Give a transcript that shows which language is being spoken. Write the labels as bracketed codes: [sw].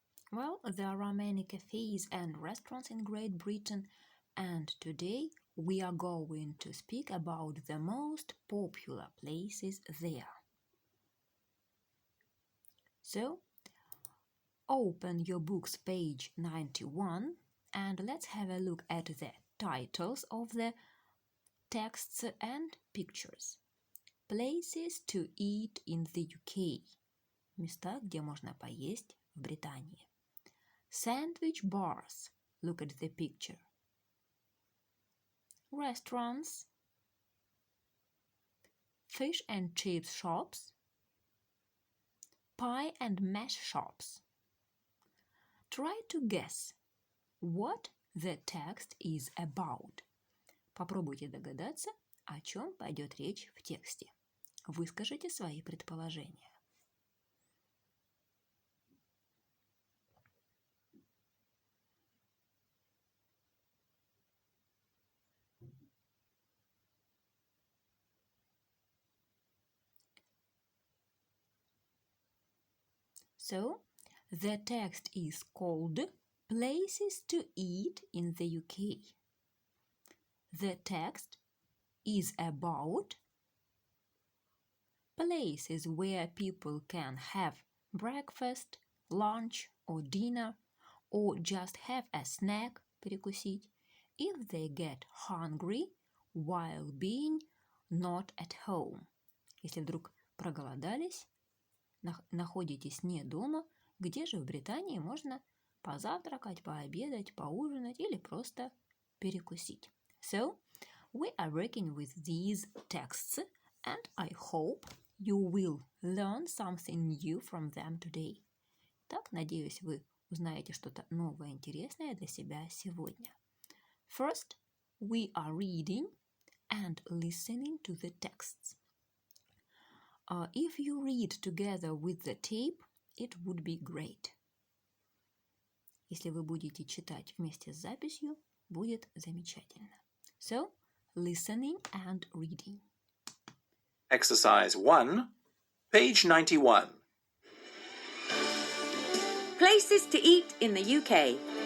[en] Well, there are many cafes and restaurants in Great Britain, and today we are going to speak about the most popular places there. So, open your book's page 91 and let's have a look at the titles of the texts and pictures. Places to eat in the UK. [ru] Места, где можно поесть в Британии. [en] Sandwich bars. Look at the picture. Restaurants. Fish and chips shops. Pie and mash shops. Try to guess what the text is about. [ru] Попробуйте догадаться, о чем пойдет речь в тексте. Выскажите свои предположения. [en] So, the text is called Places to Eat in the UK. The text is about places where people can have breakfast, lunch or dinner, or just have a snack, [ru] перекусить, [en] if they get hungry while being not at home. [ru] Если вдруг проголодались, находитесь не дома, где же в Британии можно позавтракать, пообедать, поужинать или просто перекусить. [en] So, we are working with these texts and I hope you will learn something new from them today. [ru] Так, надеюсь, вы узнаете что-то новое, интересное для себя сегодня. [en] First, we are reading and listening to the texts. If you read together with the tape, it would be great. [ru] Если вы будете читать вместе с записью, будет замечательно. [en] So, listening and reading. Exercise 1, page 91. Places to eat in the UK.